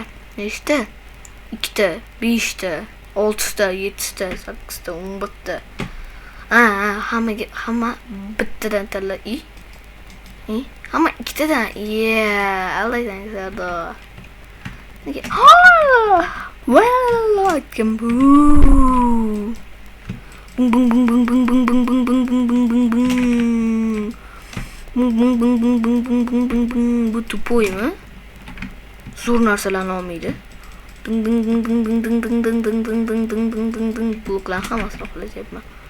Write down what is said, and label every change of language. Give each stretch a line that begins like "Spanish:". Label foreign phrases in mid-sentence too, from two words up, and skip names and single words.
Uzbek: 2ta, 5ta, 6ta, 7ta, 8ta, 11ta. Hamma bittadan tanla. Hamma ikkitadan. Allaysan Sardor. Nega? Well, can boo. Bu tupoymi? Zo'r narsalarni olmaydi. Bloklar hammasini qilyapman.